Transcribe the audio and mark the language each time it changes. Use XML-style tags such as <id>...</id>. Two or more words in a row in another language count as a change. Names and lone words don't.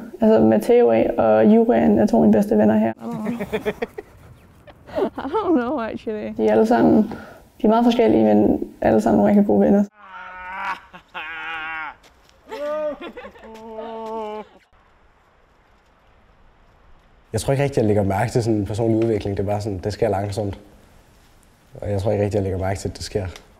<da>Altså Matteo og Julian er to af mine bedste venner her.</da> <en>I don't know, actually.</en> <da>De er alle sammen, de er meget forskellige, men alle sammen nogle rigtig gode venner. Jeg tror ikke rigtig, jeg lægger mærke til sådan en personlig udvikling. Det er bare sådan, det sker langsomt. Og jeg tror ikke rigtig, jeg lægger mærke til, at det sker.</da>